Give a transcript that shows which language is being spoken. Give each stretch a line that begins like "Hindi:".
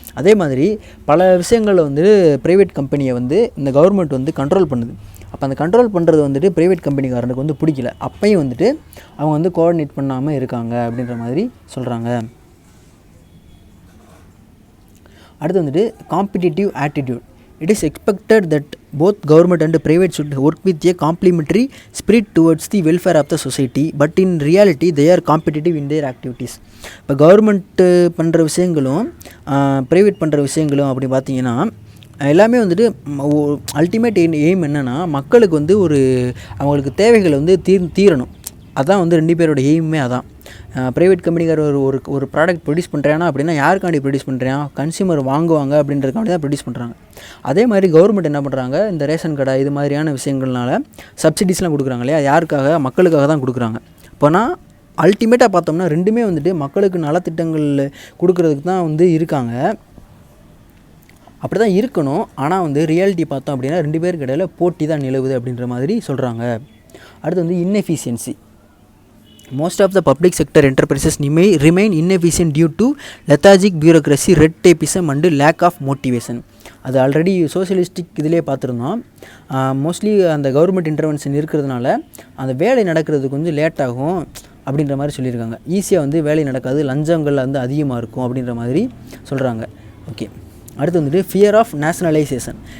Tamil: அதே மாதிரி பல விஷயங்களில் வந்து ப்ரைவேட் கம்பெனியை வந்து இந்த கவர்மெண்ட் வந்து கண்ட்ரோல் பண்ணுது. அப்போ அந்த கண்ட்ரோல் பண்ணுறது வந்துட்டு ப்ரைவேட் கம்பெனிக்காரனுக்கு வந்து பிடிக்கல. அப்பையும் வந்துட்டு அவங்க வந்து கோஆர்டினேட் பண்ணாமல் இருக்காங்க அப்படின்ற மாதிரி சொல்கிறாங்க. அடுத்து வந்துட்டு
English: Competitive attitude. It is expected that both government and private should work with a complementary spirit towards the welfare of the society, but in reality they are competitive in their activities.
Tamil: இப்போ government பண்ணுற விஷயங்களும் private பண்ணுற விஷயங்களும் அப்படி பார்த்திங்கன்னா எல்லாமே வந்துட்டு ultimate aim என்னென்னா, மக்களுக்கு வந்து ஒரு அவங்களுக்கு தேவைகளை வந்து தீரணும். அதுதான் வந்து 2 பேரோட எய்மே அதான். ப்ரைவேட் கம்பெனிக்கார ஒரு ப்ராடக்ட் ப்ரொடியூஸ் பண்ணுறானா அப்படின்னா யாருக்காண்டி ப்ரொடியூஸ் பண்ணுறான், கன்சியூமர் வாங்குவாங்க அப்படின்றதுக்காண்டி தான் ப்ரொடியூஸ் பண்ணுறாங்க. அதே மாதிரி கவர்மெண்ட் என்ன பண்ணுறாங்க, இந்த ரேஷன் கடை இது மாதிரியான விஷயங்கள்னால சப்சிடிஸ்லாம் கொடுக்குறாங்க இல்லையா, யாருக்காக, மக்களுக்காக தான் கொடுக்குறாங்க. இப்போனா அல்டிமேட்டாக பார்த்தோம்னா 2மே வந்துட்டு மக்களுக்கு நலத்திட்டங்கள் கொடுக்கறதுக்கு தான் வந்து இருக்காங்க. அப்படி தான் இருக்கணும். ஆனால் வந்து ரியாலிட்டி பார்த்தோம் அப்படின்னா 2 பேருக்கு இடையில் போட்டி தான் நிலவுது அப்படின்ற மாதிரி சொல்கிறாங்க. அடுத்து வந்து inefficiency.
English: Most of the public sector enterprises remain inefficient due to lethargic bureaucracy, red tapeism and lack of motivation.
Tamil: அது ஆல்ரெடி சோசியலிஸ்டிக் இதிலே பார்த்துருந்தோம். மோஸ்ட்லி அந்த கவர்மெண்ட் இன்டர்வென்ஷன் இருக்கிறதுனால அந்த வேலை நடக்கிறது கொஞ்சம் லேட் ஆகும் அப்படின்ற மாதிரி சொல்லியிருக்காங்க. ஈஸியாக வந்து வேலை நடக்காது, லஞ்சங்கள் வந்து அதிகமாக இருக்கும் அப்படின்ற மாதிரி சொல்கிறாங்க. ஓகே, அடுத்து வந்துட்டு
English: Fear of nationalisation.